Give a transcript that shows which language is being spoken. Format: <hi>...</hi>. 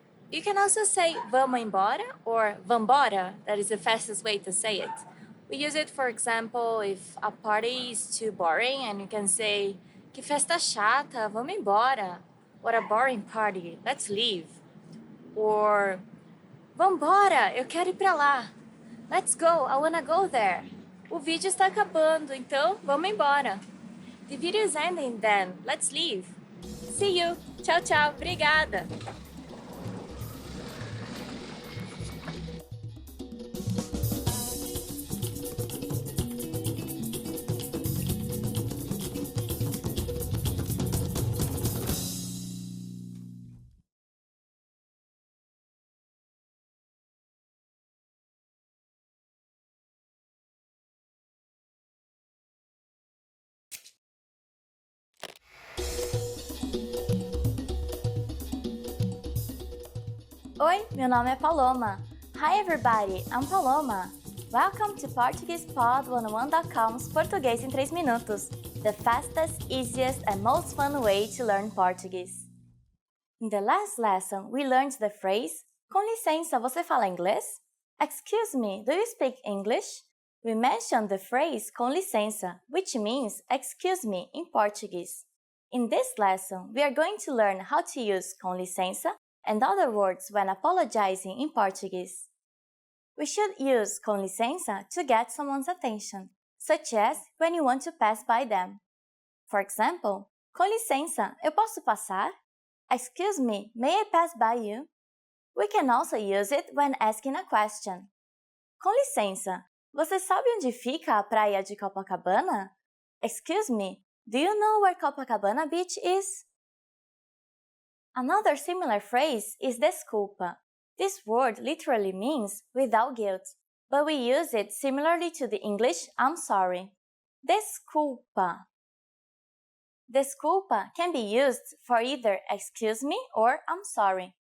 <en>You can also say</en> <pt>vamos embora</pt> <en>or vambora, that is the fastest way to say it. We use it, for example, if a party is too boring and you can say</en> <pt>que festa chata, vamos embora.</pt> <en>What a boring party, let's leave.</en> <pt>Or vambora, eu quero ir pra lá.</pt> <en>Let's go, I wanna go there.</en> <pt>O vídeo está acabando, então vamos embora.</pt> <en>The video is ending then, let's leave. See you.</en> <pt>Tchau, tchau. Obrigada. Oi, meu nome é Paloma.</pt> <en>Hi everybody, I'm Paloma. Welcome to PortuguesePod101.com's Português em 3 minutos, the fastest, easiest and most fun way to learn Portuguese. In the last lesson, we learned the phrase com licença,</en> <pt>você fala inglês?</pt> <en>Excuse me, do you speak English? We mentioned the phrase com licença, which means excuse me in Portuguese. In this lesson, we are going to learn how to use com licença and other words when apologizing in Portuguese. We should use com licença to get someone's attention, such as when you want to pass by them. For example,</en> <pt>com licença, eu posso passar?</pt> <en>Excuse me, may I pass by you? We can also use it when asking a question.</en> <pt>Com licença, você sabe onde fica a praia de Copacabana?</pt> <en>Excuse me, do you know where Copacabana Beach is? Another similar phrase is desculpa. This word literally means without guilt, but we use it similarly to the English I'm sorry. Desculpa. Desculpa can be used for either excuse me or I'm sorry.</en>